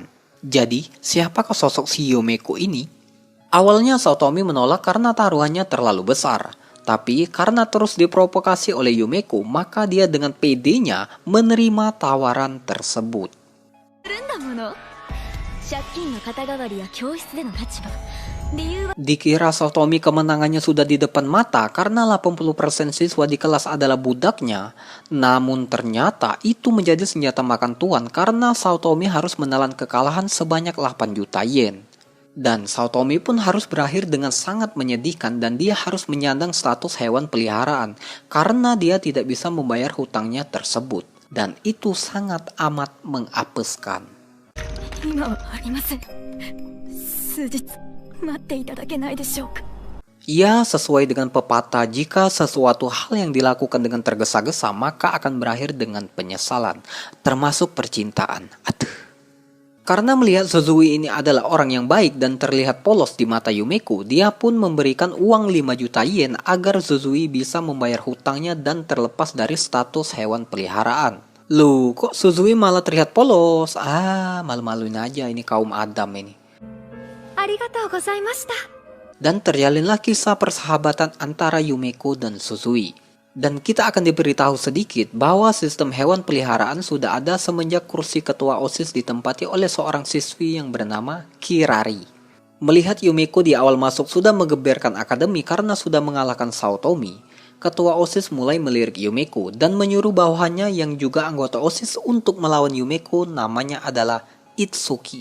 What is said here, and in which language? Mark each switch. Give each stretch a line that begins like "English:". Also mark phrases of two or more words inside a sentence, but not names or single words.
Indonesian: Jadi, siapakah sosok si Yumeko ini? Awalnya Saotomi menolak karena taruhannya terlalu besar. Tapi karena terus diprovokasi oleh Yumeko, maka dia dengan pedenya menerima tawaran tersebut.
Japanese: 借金の肩代わりや教室での立場。理由は
Indonesian: Dikira Satomi kemenangannya sudah di depan mata karena 80% siswa di kelas adalah budaknya. Namun ternyata itu menjadi senjata makan tuan karena Satomi harus menelan kekalahan sebanyak 8 juta yen. Dan Satomi pun harus berakhir dengan sangat menyedihkan dan dia harus menyandang status hewan peliharaan karena dia tidak bisa membayar hutangnya tersebut. Dan itu sangat amat mengapeskan.
Japanese: 今はありません。数日待っていただけないでしょうか。
Indonesian: Ya, sesuai dengan pepatah, jika sesuatu hal yang dilakukan dengan tergesa-gesa, maka akan berakhir dengan penyesalan, termasuk percintaan. Aduh. Karena melihat Suzui ini adalah orang yang baik dan terlihat polos di mata Yumeko, dia pun memberikan uang 5 juta yen agar Suzui bisa membayar hutangnya dan terlepas dari status hewan peliharaan. Loh, kok Suzui malah terlihat polos? Malu-maluin aja ini kaum Adam ini.
Japanese: ありがとうございました。
Indonesian: Dan terjalinlah kisah persahabatan antara Yumeko dan Suzui. Dan kita akan diberitahu sedikit bahwa sistem hewan peliharaan sudah ada semenjak kursi ketua OSIS ditempati oleh seorang siswi yang bernama Kirari. Melihat Yumeko di awal masuk sudah menggeberkan akademi karena sudah mengalahkan Saotomi, ketua OSIS mulai melirik Yumeko dan menyuruh bawahannya yang juga anggota OSIS untuk melawan Yumeko, namanya adalah Itsuki.